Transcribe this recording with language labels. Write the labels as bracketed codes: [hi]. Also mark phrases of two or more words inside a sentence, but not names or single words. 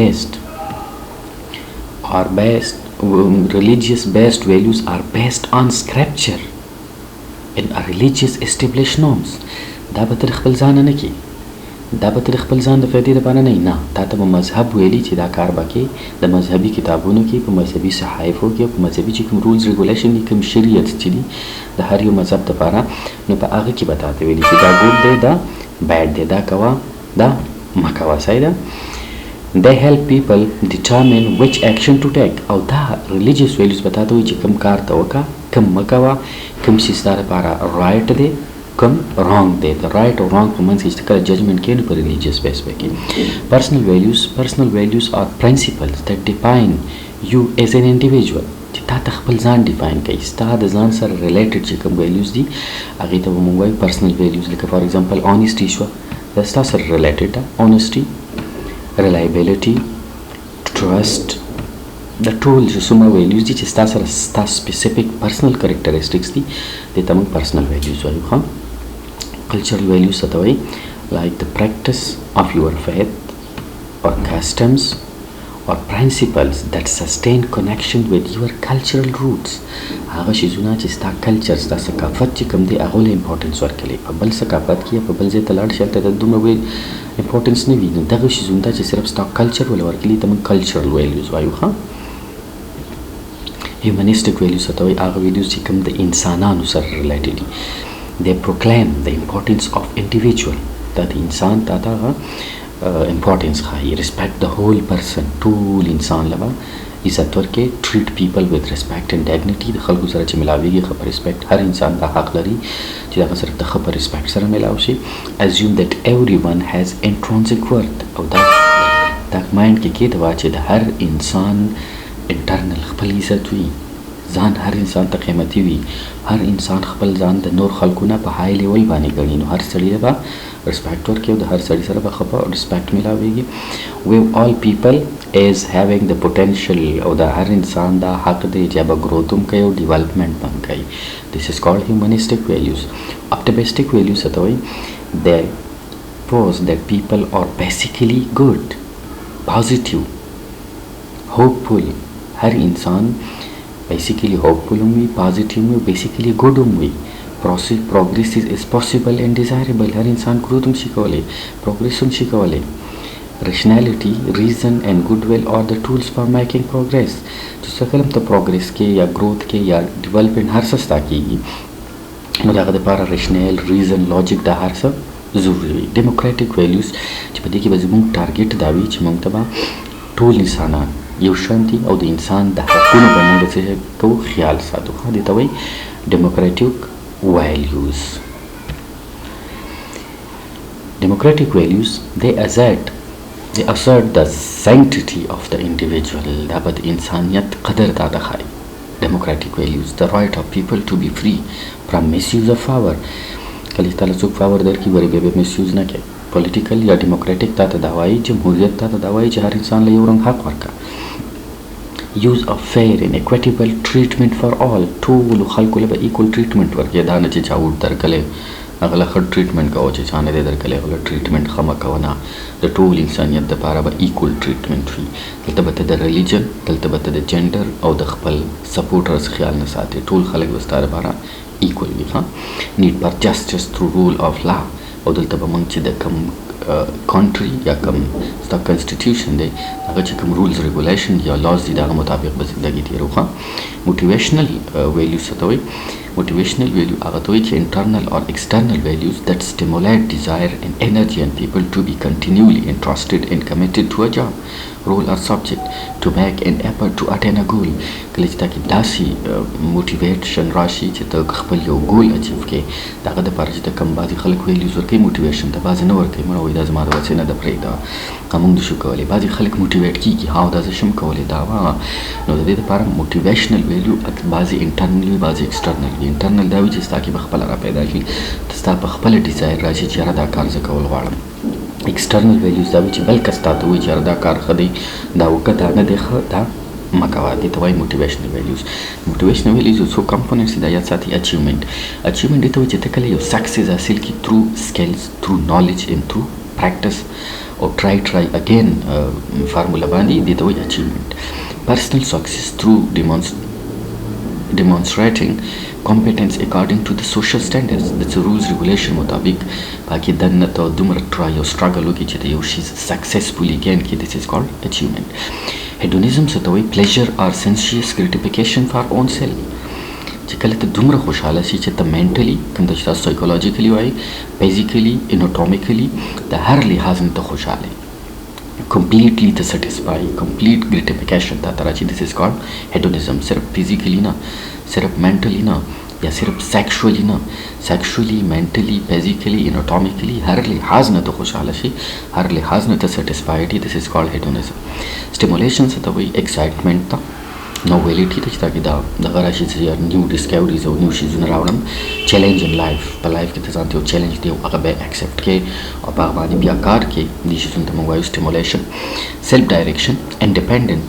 [en] religious based values are based on scripture and religious established norms [ps] دا به تر خپل ځان نه کی دا به تر خپل ځان د فائدې لپاره نه تا ته مذهب ویلي چې دا کار وکړي د مذهبي کتابونو کې په مذهبي صحایفو کې په مذهبي چې کوم [en] rules regulation [ps] دي کوم شریعت چې دي د هر یو مذهب لپاره نو په هغه کې به تاسو ویلي چې دا ګود دی دا بیډ دی دا کوا دا مکوا صحیح ده [en] they help people determine which action to take [ps] او دا [en] religious values [ps] بتاته وي چې کوم کار ته وکا کوم مکوا کوم شي ستاره لپاره right دی کوم wrong دی [en] the right or wrong [ps] په منځ کې چې کله judgment کوي په [en] religious base [ps] کې [en] personal values are principles that define you as an individual [ps] چې تا ته خپل ځان ډیفاین کوي ستا د ځان سره ریلیټډ چې کوم values دي هغه ته موږ وایو [en] personal values [ps] لکه [en] for example honesty [ps] شو دا ستا سره ریلیټډ ده [en] honesty reliability, trust, [ps] د ټول چې څومره ویلیوز دي چې ستا سره ستا [en] specific personal characteristics [ps] دي دې ته موږ [en] personal values [ps] وایو. ښه [en] cultural values [ps] څه ته وایي؟ [en] like the practice of your faith or customs or principles that sustain connection with your cultural roots. [ps] هغه شیزونه چې ستا کلچر ستا ثقافت چې کوم دی هغه له امپورټنس ورکوي. په بل ثقافت کې په بل ځای ته لاړ شي هلته د دومره امپورټنس نه وي. نو دغه شیزونه چې صرف ستا کلچر ولې ورکوي ته موږ [en] cultural values [ps] وایو. ښه [en] humanistic values [ps] ته وایي هغه ویلیوز چې کوم د انسانانو سره ریلیټډ دي. [en] they proclaim the importance of individual [ps] دا د انسان ته دغه امپورټنس ښایي. [en] respect the whole person [ps] ټول انسان له عزت ورکړي. [en] treat people with respect and dignity [ps] د خلکو سره چې ملاویږي ښه په respect. هر انسان دا حق لري چې دغه سره د ښه په respect سره ملاو شي. [en] assume that everyone has intrinsic worth [ps] او دا مایند کې کېدوا چې د هر انسان انټرنل خپل عزت وي. ځان هر انسان ته قیمتي وي. هر انسان خپل ځان د نور خلکو نه په [en] high level [ps] باندې ګڼي. نو هر سړي به respect ورکړي او د هر سړي سره به ښه په respect ملاویږي. [en] we all people is having the potential [ps] او د هر انسان دا حق دی چې به growth هم کوي او development هم کوي. [en] this is called humanistic values. optimistic values [ps] ته وایي [en] they pose that people are basically good, positive, hopeful. [ps] هر انسان [en] basically hopeful [ps] هم وي, positive وي, [en] basically good [ps] هم وي. [en] progress is possible and desirable. [ps] هر انسان growth هم شي کولی, progress هم شي کولی. [en] rationality, reason and goodwill are the tools for making progress. [ps] چې څه کله ته progress کې یا growth کې یا development هر څه ستا کېږي نو د هغه دپاره [en] rational, reason, logic [ps] دا هر څه ضروري وي. [en] democratic values [ps] چې په دې کې به زموږ ټارګېټ دا وي چې موږ ته به ټول انسانان یو شان دي او د انسان د حقونو به موږ څه کوو خیال ساتو. دې ته وایي [en] democratic values. democratic values they assert the sanctity of the individual. [ps] دا به د انسانیت قدر دا ده ښایي. [en] democratic values the right of people to be free from misuse of power. [ps] کله چې تاله څوک پاور درکړي ورې بیا به misuse نه کوي. political یا democratic تا ته دا وایي جمهوریت تا ته دا وایي چې هر انسان له یو رنګ حق ورکړه. [en] use of fair and equitable treatment for all. [ps] ټولو خلکو له به [en] equal treatment [ps] ورکړي. دا نه چې چا وټ درکلی هغه له ښه ټریټمنټ کوه چې چا نه دی درکلی هغه له ټریټمنټ ښه مه کوه. نه د ټول انسانیت دپاره به [en] equal treatment [ps] وي. دلته به ته د religion دلته به ته د gender او د خپل سپورټرز خیال نه ساتې. ټول خلک به ستا دپاره equal وي. [en] need for justice through rule of law. [ps] او دلته به موږ چې د کوم country یا کوم ستا constitution دی هغه چې کوم [en] rules regulation [ps] یا laws دي د هغه مطابق به زندګي تېرو. [en] motivational values [ps] څه ته وایي؟ [en] motivational value [ps] هغه ته وایي چې [en] internal or external values that stimulate desire and energy in people to be continually interested and committed to a job, role or subject, to make an effort to attain a goal. [ps] کله چې تا کې داسې motivation راشي چې ته خپل یو ګول اچیو کړې د هغه دپاره چې ته کوم بعضې خلک ویلیوز ورکوي موټیویشن ته بعضې نه ورکوي. مړه وایي دا زما د وسې نه ده پرېږده که موږ نشو کولی. بعضې خلک موټیویټ کېږي ها دا زه شم کولی دا وه. نو د دې دپاره [en] motivational value [ps] بعضې انټرنل وي بعضې ایکسټرنل وي. انټرنل دا وي چې ستا کې به خپله را پیدا شي ستا په خپله ډیزایر راشي چې یاره دا کار زه کول غواړم. [en] external values [ps] دا وي چې بل کس تا ته وایي چې یاره دا کار ښه دی دا وکړه دا نه دی ښه دا مه کوه. دې ته وایي [en] motivational values. motivational values [ps] یو څو کمپوننټس دي دا یاد ساتي. اچیومنټ دې ته وایي چې ته کله یو سکسیز حاصل کړي [en] through skills through knowledge and through practice [ps] او [en] try again formula [ps] باندې دې ته وایي اچیومنټ. [en] personal success through demonstrating competence according to the social standards. [ps] د [en] rules regulation [ps] مطابق پاکې دننه ته دومره ټرای او سټرګل وکړي چې ته یو شي سکسسفولي ګین کړي. [en] this is called achievement. [ps] hedonism څه ته وایي؟ [en] pleasure or sensuous gratification for own self. [ps] چې کله ته دومره خوشحاله شي چې ته منټلی کوم ته چې تاسو سایکولوجیکلی وایي فزیکلی اناټومیکلی د هر لحاظ نه ته خوشحاله [en] completely to satisfy, complete gratification [ps] تا ته راځي. [en] this is called hedonism. [ps] صرف physically نه صرف mentally نه یا صرف sexually نه [en] sexually, mentally, physically, anatomically [ps] هر لحاظ نه ته خوشحاله شي هر لحاظ نه ته satisfied. [en] this is called hedonism. [ps] stimulation څه ته وایي؟ excitement ته نوویلیټي ته چې تا کې دغه راشي چې یار [en] new discoveries [ps] او نیو شیزونه راوړم [en] challenge in life [ps] په لایف کې ته ځان ته یو چیلنج دی او هغه به اکسپټ کړې او په هغه باندې بیا کار کې دې شیزونو ته موږ وایو سټیمولیشن [en] self direction independent